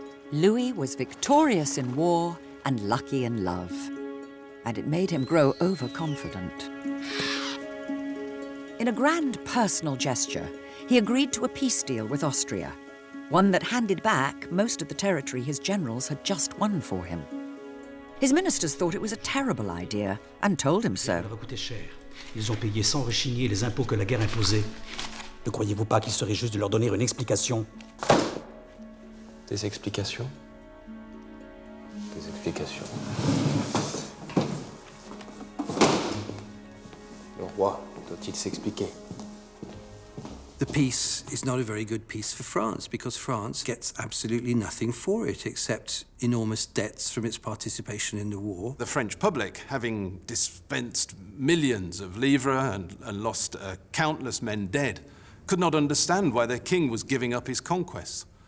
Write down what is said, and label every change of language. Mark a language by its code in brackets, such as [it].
[en] Louis was victorious in war and lucky in love, and it made him grow overconfident. In a grand personal gesture, he agreed to a peace deal with Austria, one that handed back most of the territory his generals had just won for him. His ministers thought it was a terrible idea and told him so. [fr] Ça leur a coûté cher. Ils ont payé sans rechigner les impôts que la guerre imposait. Ne croyez-vous pas qu'il serait juste de leur donner une explication? Des explications? Des explications. Le roi doit-il s'expliquer? [en] The peace is not a very good peace for France, because France gets absolutely nothing for it except enormous debts from its participation in the war. The French public, having dispensed millions of livres and lost countless men dead, could not understand why their king was giving up his conquests.